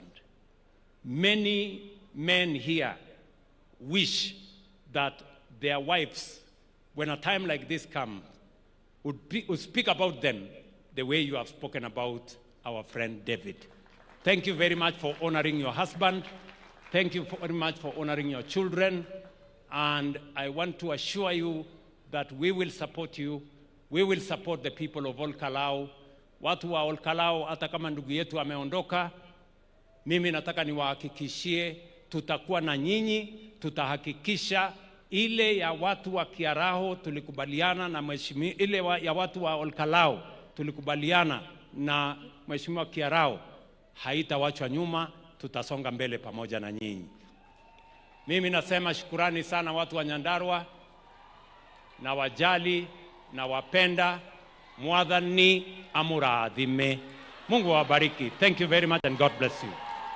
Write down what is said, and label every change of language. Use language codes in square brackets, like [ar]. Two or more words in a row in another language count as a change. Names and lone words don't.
[en] Many men here wish that their wives, when a time like this comes, would speak about them the way you have spoken about our friend David. Thank you very much for honoring your husband. Thank you very much for honoring your children. And I want to assure you that we will support you. We will support the people of Olkalau. [sw] Watu wa Olkalau, hata kama ndugu yetu ameondoka, mimi nataka niwahakikishie tutakuwa na nyinyi, tutahakikisha ile ya watu wa Kiarao tulikubaliana na mheshimiwa, ile ya watu wa Olkalau tulikubaliana na Mheshimiwa Kiarao haitawachwa nyuma, tutasonga mbele pamoja na nyinyi. Mimi nasema shukurani sana watu wa Nyandarua, na wajali na wapenda. [ki] Mwathani amurathime. [sw] Mungu awabariki. [en] Thank you very much and God bless you.